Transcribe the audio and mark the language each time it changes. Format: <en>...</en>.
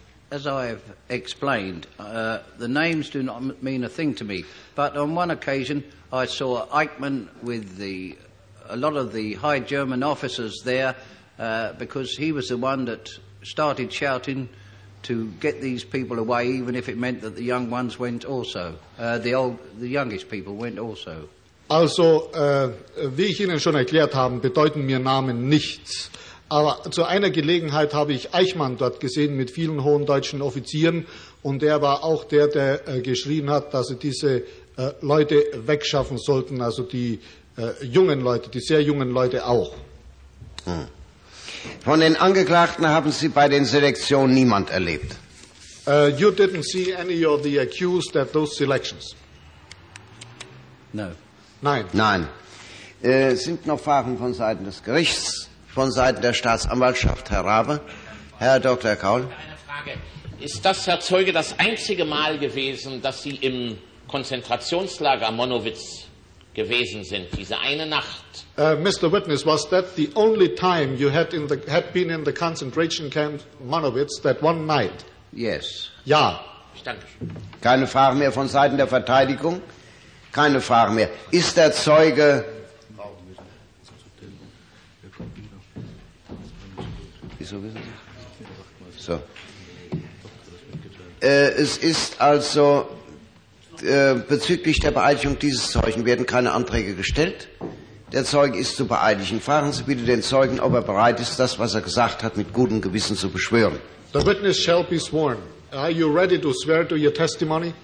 <en>As I've explained, the names do not mean a thing to me, but on one occasion I saw Eichmann with a lot of the high German officers there because he was the one that started shouting to get these people away, even if it meant that the young ones went also, the youngest people went also.</en> <de>Also, wie ich Ihnen schon erklärt habe, bedeuten mir Namen nichts. Aber zu einer Gelegenheit habe ich Eichmann dort gesehen mit vielen hohen deutschen Offizieren. Und er war auch der, der geschrien hat, dass sie diese Leute wegschaffen sollten. Also die jungen Leute, die sehr jungen Leute auch. Hm. Von den Angeklagten haben Sie bei den Selektionen niemand erlebt?</de> <en>You didn't see any of the accused at those selections? No.</en> <de>Nein. Sind noch Fragen von Seiten des Gerichts, von Seiten der Staatsanwaltschaft, Herr Rabe? Herr Dr. Kaul? Eine Frage. Ist das, Herr Zeuge, das einzige Mal gewesen, dass Sie im Konzentrationslager Monowitz gewesen sind, diese eine Nacht?</de> <en>Mr. Witness, was that the only time you had been in the concentration camp Monowitz, that one night? Yes.</en> <de>Ja. Ich danke schön. Keine Fragen mehr von Seiten der Verteidigung? Keine Frage mehr. Ist der Zeuge... Wieso wissen Sie? So. Es ist also bezüglich der Beeidigung dieses Zeugen werden keine Anträge gestellt. Der Zeuge ist zu beeidigen. Fragen Sie bitte den Zeugen, ob er bereit ist, das, was er gesagt hat, mit gutem Gewissen zu beschwören.</de> <en>The witness shall be sworn. Are you ready to swear to your testimony?</en>